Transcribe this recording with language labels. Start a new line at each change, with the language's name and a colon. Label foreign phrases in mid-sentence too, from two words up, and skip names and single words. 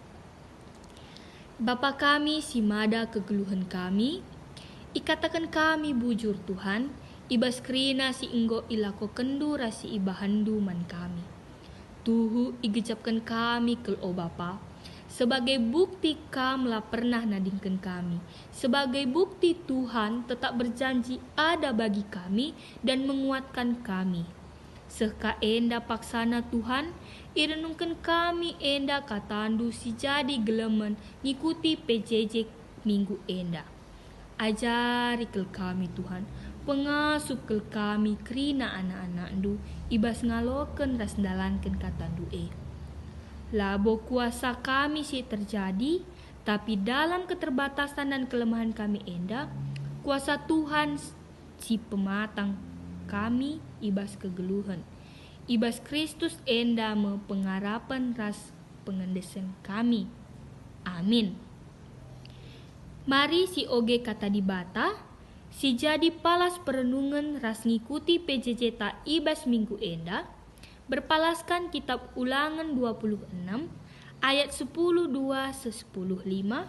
Batak Karo: Bapa kami si mada kegeluhan kami, ikatakan kami bujur Tuhan, ibas kerina si enggo ilako kendu rasi ibahandu man kami. Tuhu igecapkan kami kel o Bapa,
Indonesian: sebagai bukti
Batak Karo: kamlah pernah nadingkan kami,
Indonesian: sebagai bukti Tuhan tetap berjanji ada bagi kami dan menguatkan kami.
Batak Karo: Seka enda paksana Tuhan, irenungkan kami enda katandu si jadi gelemen ngikuti PJJ minggu enda. Ajari kel kami Tuhan, pengasup kel kami kerina anak-anak ndu, ibas ngaloken ras dalanken katandu Labo kuasa kami si terjadi,
Indonesian: tapi dalam keterbatasan dan kelemahan
Batak Karo: kami enda, kuasa Tuhan si pematang kami ibas kegeluhan. Ibas Kristus enda me pengarapan ras pengendesan kami. Amin. Mari si oge kata dibata, si jadi palas perenungan ras ngikuti PJJ ta ibas minggu enda, berpalaskan kitab Ulangan 26 ayat 10:2 10:5.